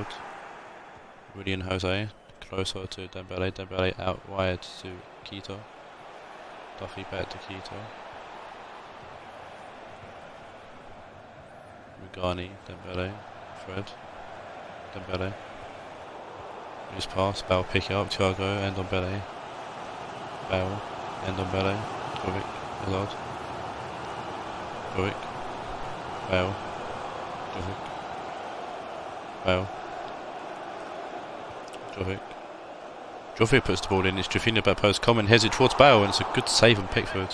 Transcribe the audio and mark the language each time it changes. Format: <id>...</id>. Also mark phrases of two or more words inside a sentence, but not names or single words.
<en>Rudy and Jose closer to Dembele. Dembele out wide to Quito. Duffy back to Quito. Rugani, Dembele, Fred, Dembele. His pass, Bale pick it up, Thiago, Ndombele. Bale, Ndombele, Jovic, Hazard. Jovic, Bale, Jovic, Bale, Jovic. Jovic puts the ball in, it's Gervinho back post, Coleman heads it towards Bale, and it's a good save from Pickford.</en>